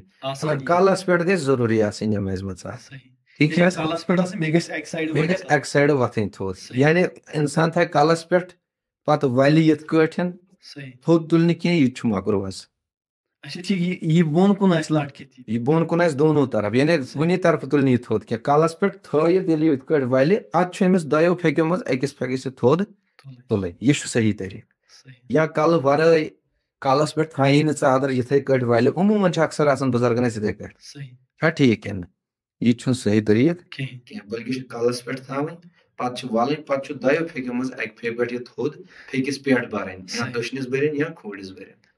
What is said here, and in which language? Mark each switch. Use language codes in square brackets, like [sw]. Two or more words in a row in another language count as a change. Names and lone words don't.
[ks] کلس پٮ۪ٹھ گژھِ ضروٗری آسٕنۍ نٮ۪مازِ منٛز ژادر. ٹھیٖک چھا حظ. بیٚیہِ گژھِ اکہِ سایڈٕ وۄتھٕنۍ تھوٚد یعنی اِنسان تھایہِ کلس پٮ۪ٹھ پتہٕ ولہِ یِتھ کٲٹھۍ تھوٚد تُلہِ نہٕ کینٛہہ یہِ تہِ چھُ مکروٗہ حظ. یہِ بۄن کُن آسہِ دونوں طرف یعنی کُنی طرفہٕ تُلہِ نہٕ یہِ تھوٚد کینٛہہ کلس پٮ۪ٹھ تھٲیِتھ ییٚلہِ یہِ یِتھ کٲٹھۍ ولہِ ادٕ چھُ أمِس دۄیو پھیکیو منٛز أکِس پھیکِس یہِ تھوٚد تُلٕنۍ یہِ چھُ صحیح طریٖقہٕ. یا کلہٕ ورٲے کلس پٮ۪ٹھ تھایی نہٕ ژادر یِتھٕے کٲٹھۍ ولہِ عموٗمن چھِ اکثر آسان بُزرگن ٲسۍ یِتھٕے کٲٹھۍ چھا ٹھیٖک کِنہٕ یہِ تہِ چھُنہٕ صحیح طریٖقہٕ کینٛہہ بٔلکہِ چھِ کلس پٮ۪ٹھ تھاوٕنۍ پتہٕ چھِ ولٕنۍ پتہٕ چھُ دۄیو پھیکیو منٛز اکہِ پھیکہِ پٮ۪ٹھ یہِ تھوٚد پھیکِس پٮ۪ٹھ برٕنۍ یا دٔچھنِس برٕنۍ یا کھوورِس برٕنۍ.